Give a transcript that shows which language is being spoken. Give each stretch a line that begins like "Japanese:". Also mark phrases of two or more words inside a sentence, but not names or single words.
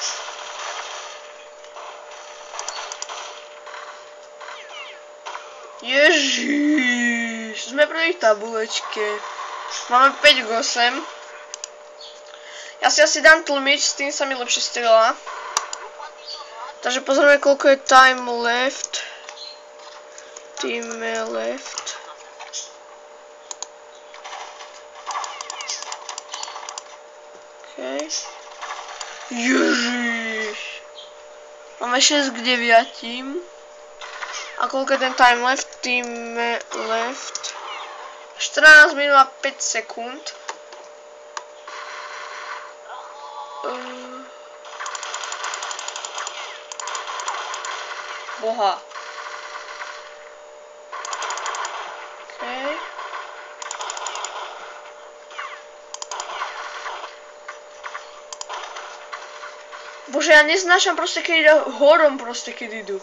Slovak: Ježiš, sme pri tabulečke. Máme 5 k 8. Ja si asi dám tlmič, s tým sa mi lepšie strieľa. Takže pozrieme, koľko je
English: time left.
Slovak: Okay. Ježiš. Máme 6 k 9. A koľko je ten
English: time left? Time left.
Slovak: 14 minút a 5 sekúnd. Boha. Okay. Bože, ja neznášam proste, keď ide horom proste, keď idú.